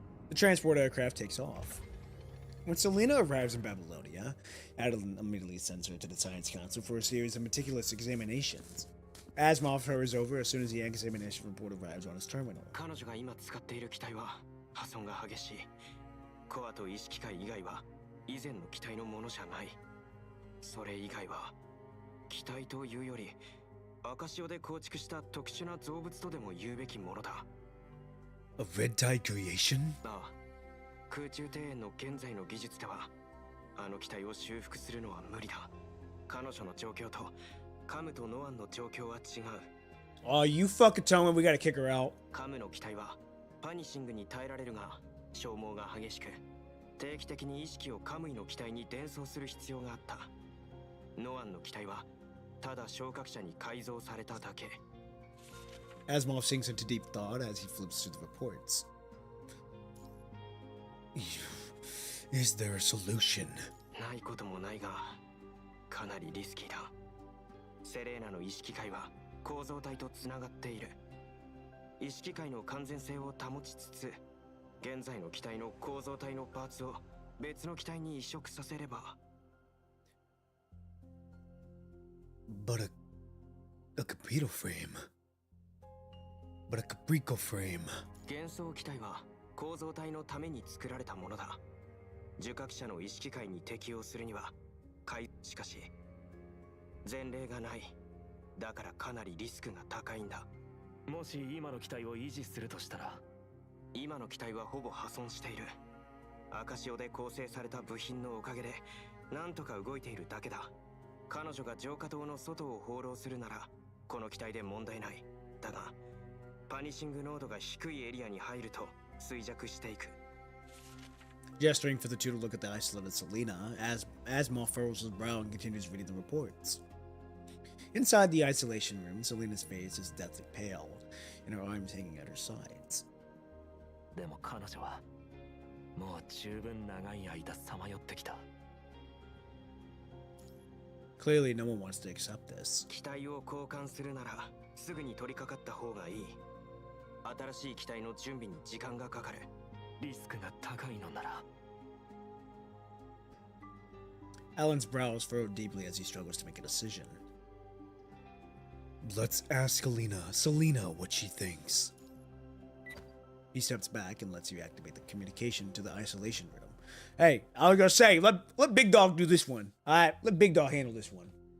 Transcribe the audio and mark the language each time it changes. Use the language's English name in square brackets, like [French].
[English] The transport aircraft takes off. When Selena arrives in Babylonia, Adeline immediately sends her to the Science Council for a series of meticulous examinations. Asimov hurries over as soon as the examination report arrives on his terminal. [Japanese] 彼女が今使っている機体は破損が激しい。コアと意識界以外は以前の機体のものじゃない。それ以外は機体というより赤潮で構築した特殊な造物とでも言うべきものだ。 [English] A red tide creation? [Japanese] ああ、空中庭園の現在の技術ではあの機体を修復するのは無理だ。彼女の状況とカムとノアンの状況は違う。 [English] Oh, you fucking tell me we gotta kick her out. [Japanese] カムの機体はパニシングに耐えられるが消耗が激しく、定期的に意識をカムイの機体に伝送する必要があった。ノアンの機体はただ昇格者に改造されただけ。 [English] Asimov sinks into deep thought as he flips through the reports. Is there a solution? [Japanese] ないこともないが、かなりリスキーだ。セレーナの意識界は構造体とつながっている。意識界の完全性を保ちつつ、現在の機体の構造体のパーツを別の機体に移植させれば。 [English] But a computer frame. But a caprico frame. [Japanese] 幻想機体は構造体のために作られたものだ。受覚者の意識界に適応するには、しかし前例がない。だからかなりリスクが高いんだ。もし今の機体を維持するとしたら、今の機体はほぼ破損している。赤潮で構成された部品のおかげでなんとか動いているだけだ。彼女が浄化塔の外を放浪するならこの機体で問題ない。だがパニシング濃度が低いエリアに入ると衰弱していく。 [English] Gesturing for the two to look at the isolated Selena, as Moff furrows his brow and continues reading the reports. Inside the isolation room, Selena's face is deathly pale, and her arms hanging at her sides. [Japanese] でも彼女はもう十分長い間さまよってきた。 [English] Clearly, no one wants to accept this. [Japanese] 機体を交換するならすぐに取り掛かった方がいい。新しい機体の準備に時間がかかる。リスクが高いのなら。 [English] Alan's brows furrowed deeply as he struggles to make a decision. Let's ask Selena what she thinks. He steps back and lets you activate the communication to the isolation room. Hey, I was gonna say, let Big Dog do this one. Alright, let Big Dog handle this one.